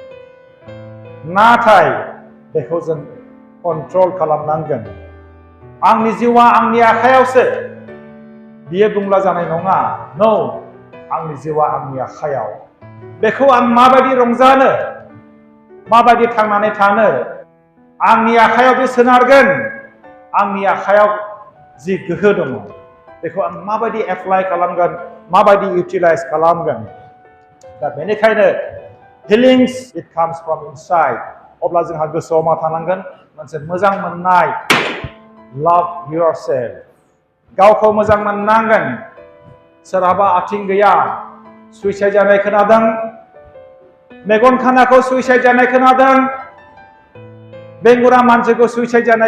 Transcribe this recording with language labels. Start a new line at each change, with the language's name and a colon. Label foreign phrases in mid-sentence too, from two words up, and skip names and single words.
Bodo: नाथाय बेखौ जों कन्ट्रल खालामनांगोन आंनि जिउआ आंनि आखायावसो बियो बुंब्ला जानाय नङा नो आंनि जिउआ आंनि आखायाव बेखौ आं माबायदि रंजानो माबायदि थांनानै थानो आंनि आखायाव बे सोनारगोन आंनि आखायाव जि गोहो दङ बेखौ आं माबायदि एप्लाइ खालामगोन माबायदि इउटिलाइज खालामगोन दा बेनिखायनो
English: feelings it comes from inside
Bodo: अब्ला जोंहा गोसोआव मा थानांगोन मोनसे मोजां मोननाय
English: love yourself
Bodo: गावखौ मोजां मोननांगोन सोरहाबा आथिं गैया सुइसाइड जानाय खोनादों मेगन खानाखौ सुइसाइड जानाय खोनादों बेंगुरा मानसिखौ सुइसाइड जानाय